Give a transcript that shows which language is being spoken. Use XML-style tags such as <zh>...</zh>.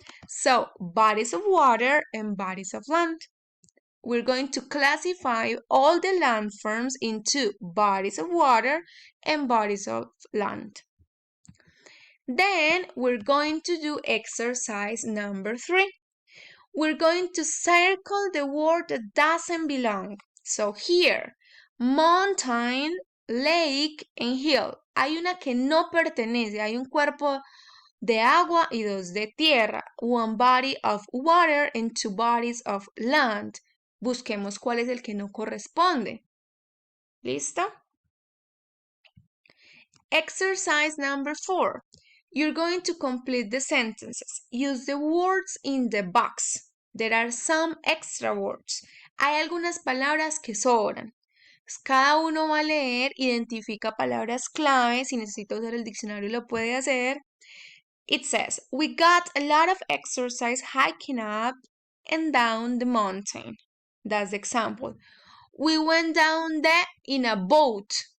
<en>So, bodies of water and bodies of land. We're going to classify all the landforms into bodies of water and bodies of land. Then we're going to do exercise number 3. We're going to circle the word that doesn't belong. So here, mountain, lake, and hill.</en> <es>Hay una que no pertenece, hay un cuerpo de agua y dos de tierra.</es> <en>One body of water and two bodies of land.</en> <es>Busquemos cuál es el que no corresponde. ¿Listo?</es> <en>Exercise number 4. You're going to complete the sentences. Use the words in the box. There are some extra words.</en> <es>Hay algunas palabras que sobran. Cada uno va a leer, identifica palabras clave. Si necesita usar el diccionario lo puede hacer.</es> <en>It says, we got a lot of exercise hiking up and down the mountain. That's the example. We went down there in a boat.</en>